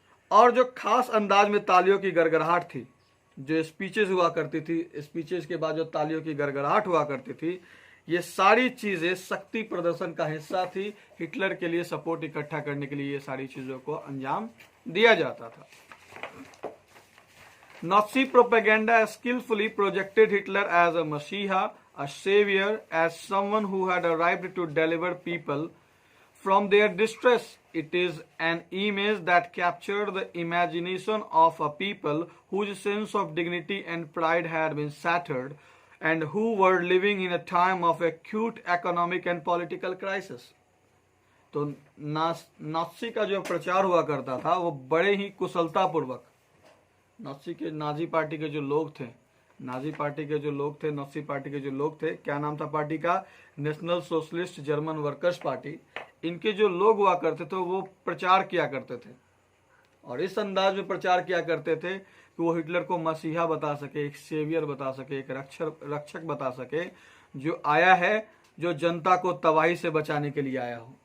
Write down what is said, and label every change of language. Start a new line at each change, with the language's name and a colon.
Hindi: और जो खास अंदाज में तालियों की गड़गड़ाहट थी, जो स्पीचेस हुआ करती थी, स्पीचेस के बाद जो तालियों की गड़गड़ाहट हुआ करती थी, ये सारी चीजें शक्ति प्रदर्शन का हिस्सा थी। हिटलर के लिए सपोर्ट इकट्ठा करने के लिए ये सारी चीजों को अंजाम दिया जाता था।
English: Nazi propaganda skillfully projected Hitler as a messiah, a savior, as someone who had arrived to deliver people from their distress. It is an image that captured the imagination of a people whose sense of dignity and pride had been shattered and who were living in a time of acute economic and political crisis.
Hindi: तो Nazi का जो प्रचार हुआ करता था वो बड़े ही कुशलतापूर्वक, नाजी पार्टी के जो लोग थे, नाजी पार्टी के जो लोग थे, क्या नाम था पार्टी का, national socialist German workers party. इनके जो लोग हुआ करते थे वो प्रचार किया करते थे और इस अंदाज में प्रचार किया करते थे कि वो हिटलर को मसीहा बता सके, एक सेवियर बता सके, एक रक्षक बता सके, जो आया है, जो जनता को तबाही से बचाने के लिए आया हो।